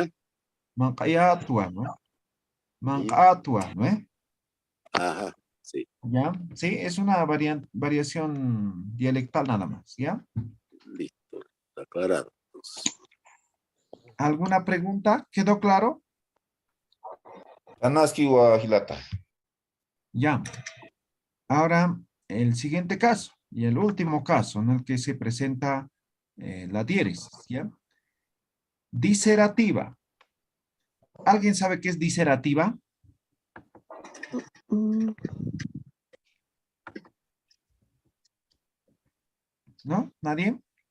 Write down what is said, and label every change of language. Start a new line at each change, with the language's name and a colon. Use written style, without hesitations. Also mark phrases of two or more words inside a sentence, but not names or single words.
Spanish: Mancayatua, ¿no? Mancatua, ¿no ve? Ajá, sí, ¿Ya? Sí, es una variación dialectal nada más, ¿ya? listo, está aclarado. ¿Alguna pregunta? ¿Quedó claro?
Aymara: Anaski wa Hilata.
Spanish: Ya. Ahora, el siguiente caso y el último caso en el que se presenta la diéresis, ¿ya? Diserativa. ¿Alguien sabe qué es diserativa? Mm, ¿No? ¿Nadie?